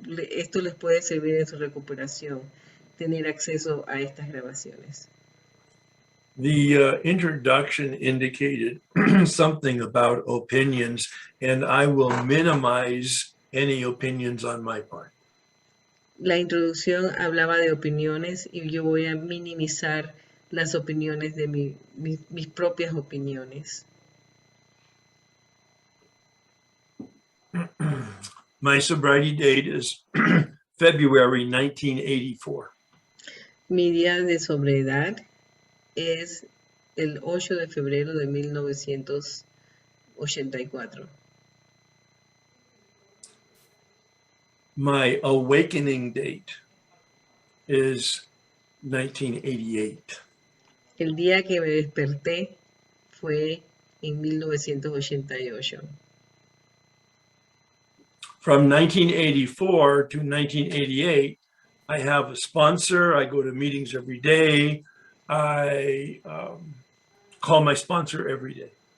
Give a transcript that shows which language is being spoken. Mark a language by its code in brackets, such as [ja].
[es] Esto les puede servir en su recuperación, tener acceso a estas grabaciones. [en] The introduction indicated something about opinions, and I will minimize any opinions on my part. [es] La introducción hablaba de opiniones y yo voy a minimizar las opiniones de mis propias opiniones. [en] My sobriety date is February 1984. [es] Mi día de sobriedad es el 8 de febrero de 1984. [en] My awakening date is 1988. [es] El día que me desperté fue en 1988. [en] From 1984 to 1988, I have a sponsor. I go to meetings every day. I call my sponsor every day.